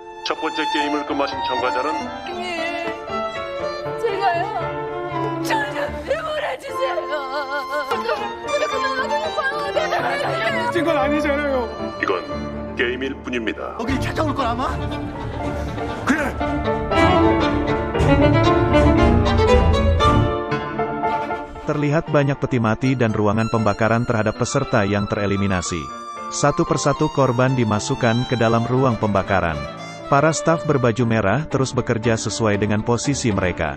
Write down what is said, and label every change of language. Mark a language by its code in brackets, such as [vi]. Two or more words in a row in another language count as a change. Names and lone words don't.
[ko] 첫 번째 게임을 끝마친 참가자는 예, 제가요. 저좀 내보내주세요. 그만하세요. 미친 건 아니잖아요. 이건 게임일 뿐입니다. 여길 찾아올 걸 아마? 그래. [id] Terlihat banyak peti mati dan ruangan pembakaran terhadap peserta yang tereliminasi. Satu persatu korban dimasukkan ke dalam ruang pembakaran. Para staf berbaju merah terus bekerja sesuai dengan posisi mereka.